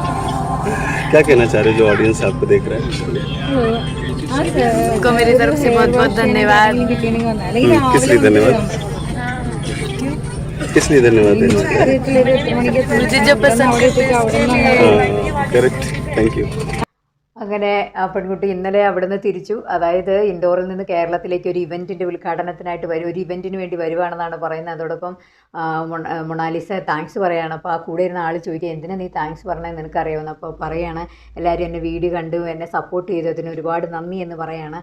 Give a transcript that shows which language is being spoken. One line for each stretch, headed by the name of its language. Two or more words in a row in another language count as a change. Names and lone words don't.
Hindi: क्या कहना चाह रहे हो जो ऑडियंस आपको देख रहा है? उनको मेरी तरफ से बहुत बहुत धन्यवाद। किस लिए धन्यवाद? किस लिए धन्यवाद? मुझे जो पसंद
English: correct, thank you.
Malayalam: അങ്ങനെ ആ പെൺകുട്ടി ഇന്നലെ അവിടുന്ന് തിരിച്ചു. അതായത് ഇൻഡോറിൽ നിന്ന് കേരളത്തിലേക്ക് ഒരു ഇവൻറ്റിൻ്റെ ഉദ്ഘാടനത്തിനായിട്ട് ഒരു ഇവൻറ്റിന് വേണ്ടി വരുവാണെന്നാണ് പറയുന്നത്. അതോടൊപ്പം മൊണാലിസ താങ്ക്സ് പറയുകയാണ്. അപ്പോൾ ആ കൂടെ ഇരുന്ന ആൾ ചോദിക്കുക, എന്തിനാ നീ താങ്ക്സ് പറഞ്ഞത് നിനക്കറിയാമെന്ന്. അപ്പോൾ പറയുകയാണ്, എല്ലാവരും എന്നെ വീഡിയോ കണ്ടു, എന്നെ സപ്പോർട്ട് ചെയ്തു, അതിന് ഒരുപാട് നന്ദി എന്ന് പറയുകയാണ്.